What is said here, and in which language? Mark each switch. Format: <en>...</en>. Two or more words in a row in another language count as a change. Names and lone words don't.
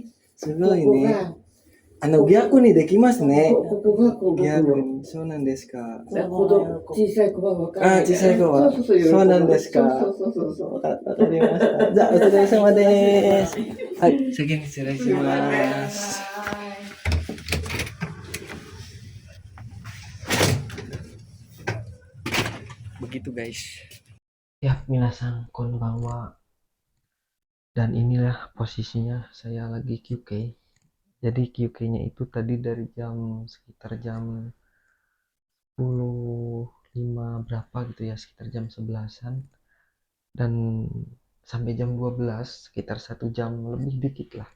<ja>すごいね。逆にできますね。ここがこう逆に。そうなんですか。小さい子は分かる。小さい子は。そうなんですか。そう。わかりました。じゃあ、お疲れ様です。はい、先に失礼します。</ja> <id>Begitu guys.</id> <ja>Ya, みなさん こんばんは.</ja> <id>Dan inilah posisinya saya lagi QK. Jadi QK-nya itu tadi dari sekitar jam 10.05 berapa gitu ya, sekitar jam 11-an, dan sampai jam 12, sekitar 1 jam lebih dikit lah.</id>